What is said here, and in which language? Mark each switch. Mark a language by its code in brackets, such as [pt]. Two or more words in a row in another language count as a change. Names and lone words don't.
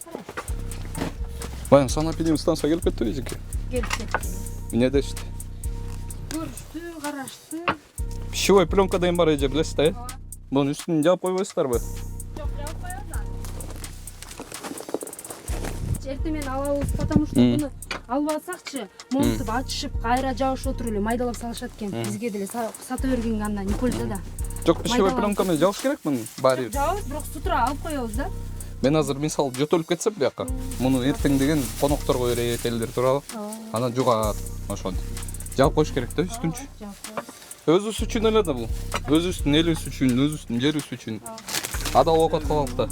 [ky] Баягы сана пидем станция келип кетти эжеке. Келип кетти. Эмне дешти? Көрүштү, карашты. [ru] Пищевой пленка [ky] деген бар эже, билесиз да, э? Мунун үстүн жаап койбойсуздарбы? Жок, жаап коебуз. Эртең алабыз, [ru] потому что [ky] буну алып алсакчы, монтуп ачышып, кайра жабышып отуруп эле майдалап салышат экен. Бизге деле сата бергенге андан не польза да. Жок, [ru] пищевой пленка [ky] менен жабыш керек муну баары. Жабабыз, бирок [ru] с утра [ky] алып коебуз да. Мен азыр мисалы жөтөлүп кетсем бияка, муну эртең деген конокторго берет элдер туурабы? Анан жугат, ошентип. Жаап коюш керек да үстүнчү. Өзүбүз үчүн эле да бул. Өзүбүздүн элибиз үчүн, өзүбүздүн жерибиз үчүн. Адал окот кылалык да.